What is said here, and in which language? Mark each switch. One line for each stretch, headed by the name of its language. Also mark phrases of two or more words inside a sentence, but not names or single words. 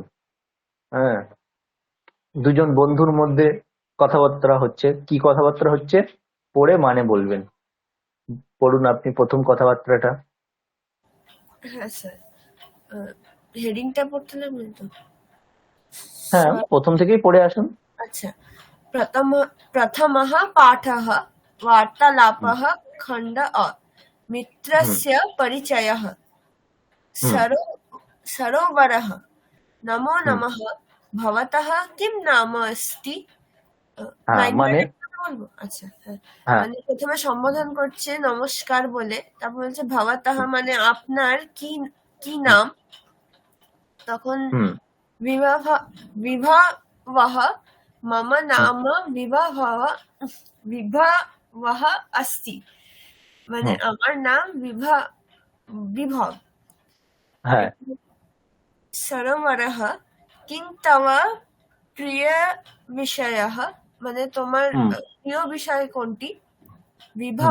Bangla: হ্যাঁ, দুজন বন্ধুর মধ্যে কথাবার্তা হচ্ছে, কি কথাবার্তা হচ্ছে পড়ে মানে বলবেন। পড়ুন আপনি প্রথম কথাবার্তাটা। হ্যাঁ স্যার, হেডিংটা পড়তে লাগবেন তো? হ্যাঁ, Sorry, প্রথম থেকেই পড়ে আসুন। আচ্ছা।
Sanskrit: प्रथमः पाठः वार्तालापः खण्ड अ হুম मित्रस्य परिचयः হুম सरो सरोवरः नमो হুম। नमः भवतः किं नाम अस्ति?
Bangla: হ্যাঁ,
English: line by
Bangla: মানে লাইন কথা বলবো? আচ্ছা, হ্যাঁ। হ্যাঁ। মানে প্রথমে সম্বোধন করছে নমস্কার বলে, তারপর বলছে ভবতঃ হুম মানে আপনার কি কি হুম নাম, তখন হুম
Sanskrit: विवाह विभावः मम হুম नाम विभवः अस्ति,
Bangla: মানে হুম। আমার নাম বিভব। হ্যাঁ।
Sanskrit: सरोवरः किं तव प्रिय विषयः,
Bangla: মানে তোমার হুম প্রিয় বিষয় কোনটি? হুম।